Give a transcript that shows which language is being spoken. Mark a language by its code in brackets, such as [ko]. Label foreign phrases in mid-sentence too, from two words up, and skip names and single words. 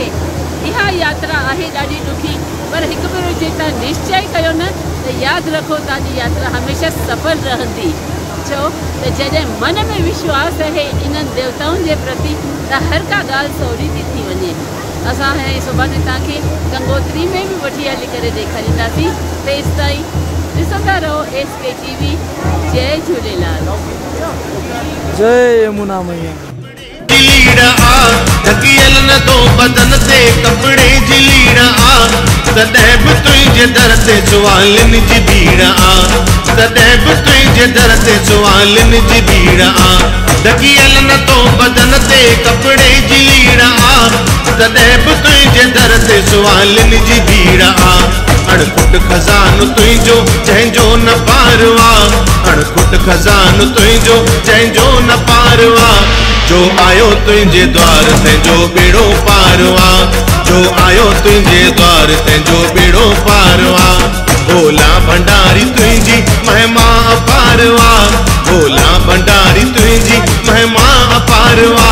[sd] इहा यात्रा आहे ॾाढी ॾुखी पर हिकु भेरो जे तव्हां निश्चय कयो न त यादि रखो तव्हांजी यात्रा हमेशह सफल रहंदी। छो त जॾहिं मन में विश्वास आहे इन्हनि देवताउनि जे प्रति त हर का ॻाल्हि सवली थी वञे। असां हाणे सुभाणे तव्हांखे गंगोत्री में बि वठी हली करे ॾेखारींदासीं। तेसि ताईं ॾिसंदा रहो SK TV। जय झूलेलाल। जय यमुना मैया। लीड़ आ ढकियल न तो बदन ते कपड़े जी लीड़ आ तॾहिं बि तुंहिंजे दर ते सुवालनि जी भीड़ आ तॾहिं बि तुंहिंजे दर ते सुवालनि जी भीड़ आ ढकियल न तो बदन ते कपड़े जी लीड़ आ तॾहिं बि तुंहिंजे दर ते सुवालनि जी भीड़ आ। अणखुट खज़ानो तुंहिंजो जंहिंजो न पारवा, अणखुट खज़ानो तुंहिंजो जंहिंजो न पारवा। जो आयो तुंहिंजे द्वार तंहिंजो बेड़ो पारवा, जो आयो तुंहिंजे द्वार तंहिंजो बेड़ो पारवा। भोला भंडारी तुंहिंजी महिमा अपारवा, भोला भंडारी तुंहिंजी महिमा अपारवा।